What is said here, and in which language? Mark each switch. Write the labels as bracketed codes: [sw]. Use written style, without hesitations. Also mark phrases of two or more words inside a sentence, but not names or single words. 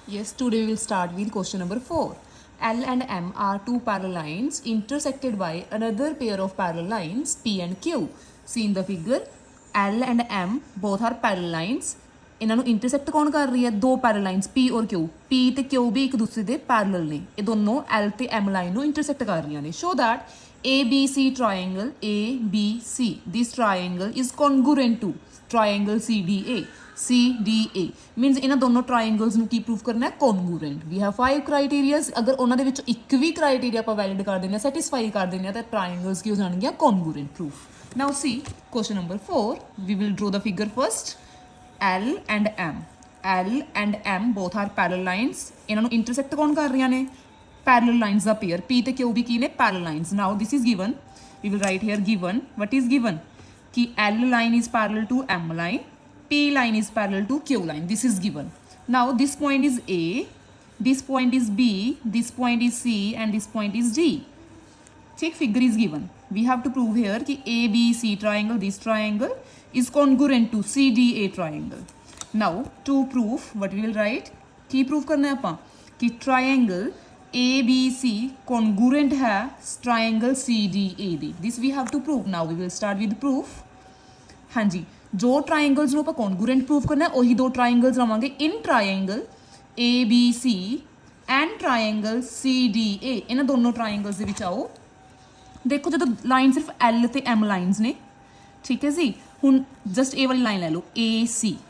[en] Yes, today we will start with question number 4. L and M are two parallel lines intersected by another pair of parallel lines P and Q. See in the figure, L and M both are parallel lines. [pa] ਇਹਨਾਂ ਨੂੰ ਇੰਟਰਸੈਕਟ ਕੌਣ ਕਰ ਰਹੀ ਹੈ? ਦੋ [en] parallel lines [pa] P ਔਰ Q. P ਤੇ Q ਵੀ ਇੱਕ ਦੂਸਰੇ ਦੇ ਪੈਰਲਲ ਨੇ. ਇਹ ਦੋਨੋਂ L ਤੇ M ਲਾਈਨ ਨੂੰ ਇੰਟਰਸੈਕਟ ਕਰ ਰਹੀਆਂ ਨੇ. [en] Show that ABC triangle ABC. This triangle is congruent to triangle CDA. [pa] CDA means ਇਹਨਾਂ ਦੋਨੋਂ ਟ੍ਰਾਇੰਗਲਸ ਨੂੰ ਕੀ ਪ੍ਰੂਫ ਕਰਨਾ ਹੈ? ਕੌਨਗਰੂਐਂਟ. [en] we have 5 criterias. [pa] ਅਗਰ ਉਹਨਾਂ ਦੇ ਵਿੱਚੋਂ ਇੱਕ ਵੀ ਕ੍ਰਾਈਟੇਰੀਆ ਆਪਾਂ ਵੈਲਿਡ ਕਰ ਦਿੰਦੇ ਹਾਂ, ਸੈਟੀਸਫਾਈ ਕਰ ਦਿੰਦੇ ਹਾਂ, ਤਾਂ ਟ੍ਰਾਇੰਗਲਸ ਕੀ ਹੋ ਜਾਣਗੀਆਂ? [en] congruent proof. Now see question number 4. We will draw the figure first. L and M. L and M both are parallel lines. [pa] ਇਹਨਾਂ ਨੂੰ ਇੰਟਰਸੈਕਟ ਕੌਣ ਕਰ ਰਹੀਆਂ ਨੇ? [en] Parallel lines [pa] ਦਾ ਪੇਅਰ. P ਤੇ Q ਵੀ ਕੀ ਨੇ? [en] Parallel lines. Now this is given. We will write here given. What is given? कि L line is parallel to M line. P line is parallel to Q line. This is given. Now this point is A, this point is B, this point is C, and this point is D. Check figure is given. We have to prove here कि ABC triangle, this triangle is congruent to CDA triangle. Now to prove, what we will write? [hi] की prove करना है अपना कि [en] triangle ABC congruent [hi] है triangle CDA दी. [en] This we have to prove. Now we will start with proof. [hi] हाँ जी, जो ट्राइंगल्स [pa] ਨੂੰ ਆਪਾਂ [en] congruent proof [pa] ਕਰਨਾ ਉਹੀ ਦੋ ਟਰਾਇੰਗਲਸ ਲਵਾਂਗੇ [en] in triangle ABC and triangle CDA. [pa] ਇਹਨਾਂ ਦੋਨੋਂ ਟਰਾਇੰਗਲਸ ਦੇ ਵਿੱਚ ਆਓ. ਦੇਖੋ ਜਦੋਂ ਲਾਈਨ ਸਿਰਫ L ਤੇ M ਲਾਈਨਸ ਨੇ, ਠੀਕ ਹੈ ਜੀ. ਹੁਣ ਜਸਟ ਇਹ ਵਾਲੀ ਲਾਈਨ ਲੈ ਲਓ AC.